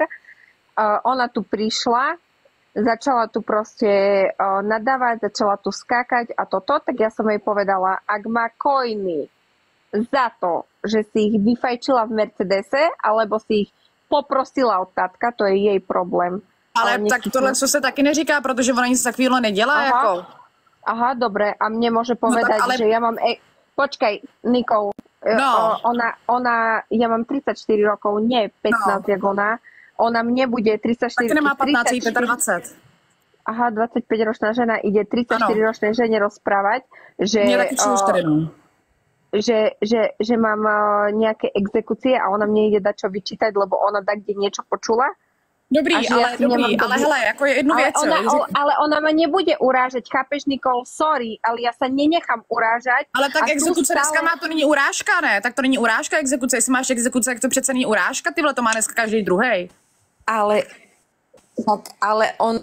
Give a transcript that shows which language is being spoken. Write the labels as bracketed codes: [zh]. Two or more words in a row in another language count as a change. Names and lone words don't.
[sk] Ona tu prišla, začala tu proste nadávať, začala tu skákať a toto, tak ja som jej povedala, ak má coiny za to, že si ich vyfajčila v Mercedese, alebo si ich poprosila od tátka, to je jej problém. [cs] Ale tak tohle, co se taky neříká, protože ona nic takového nedělá, jako. Aha, [sk] dobre, a mne môže povedať, no že ja mám... Počkaj, Nikol, ja mám 34 rokov, nie 15, jak ona. Ona mne bude 34... Tak nemá 15, 25. Aha, 25-ročná žena ide 34-ročnej žene rozprávať, že... [cs] Mne taky už tady, no. [sk] Že mám nejaké exekúcie a ona mne ide dať čo vyčítať, lebo ona tak kde niečo počula. [cs] Dobrý, ale hele, jako je jednu věc. [sk] Ale ona ma nebude urážať, chápeš, Nikol? Sorry, ale ja sa nenechám urážať. [cs] Ale tak exekuce dneska má, to není urážka, ne? Tak to není urážka exekuce, jestli máš exekuce, tak to přece není urážka, tyhle to má dneska každý druhej. Ale on...